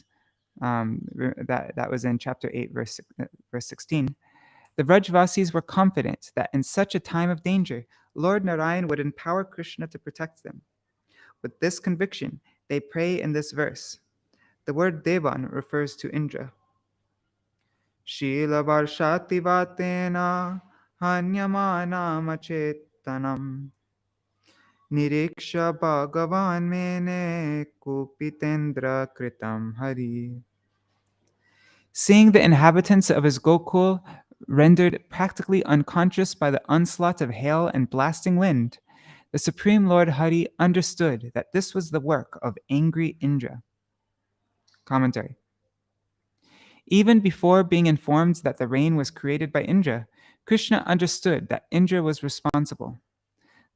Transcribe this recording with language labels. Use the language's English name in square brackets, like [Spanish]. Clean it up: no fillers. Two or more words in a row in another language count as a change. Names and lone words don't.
[English] That was in chapter 8, verse 16. The Vrajvasis were confident that in such a time of danger, Lord Narayan would empower Krishna to protect them. With this conviction, they pray in this verse. The word Devan refers to Indra. [Sanskrit] श्रील वर्षति वातेन हन्यमान मचेतनम् निरीक्ष भगवान् मेने कुपितेन्द्र कृतम् हरि. [English] Seeing the inhabitants of his Gokul rendered practically unconscious by the onslaught of hail and blasting wind, the Supreme Lord Hari understood that this was the work of angry Indra. Commentary. Even before being informed that the rain was created by Indra, Krishna understood that Indra was responsible.